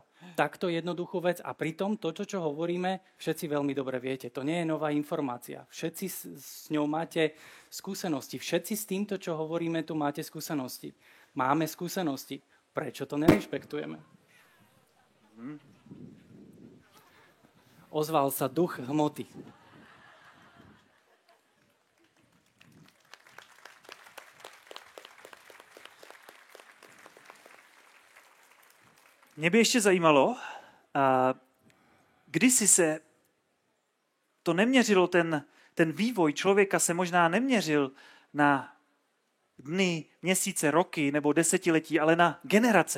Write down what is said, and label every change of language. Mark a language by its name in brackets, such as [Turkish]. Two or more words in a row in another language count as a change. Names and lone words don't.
[Slovak] Takto jednoduchú vec a pritom to, čo hovoríme, všetci veľmi dobre viete. To nie je nová informácia. Všetci s ňou máte skúsenosti. Všetci s týmto, čo hovoríme, tu máte skúsenosti. Máme skúsenosti. Prečo to nerešpektujeme? Ozval sa duch hmoty. [Czech] Mě by ještě zajímalo, kdysi se to neměřilo, ten vývoj člověka se možná neměřil na dny, měsíce, roky nebo desetiletí, ale na generace.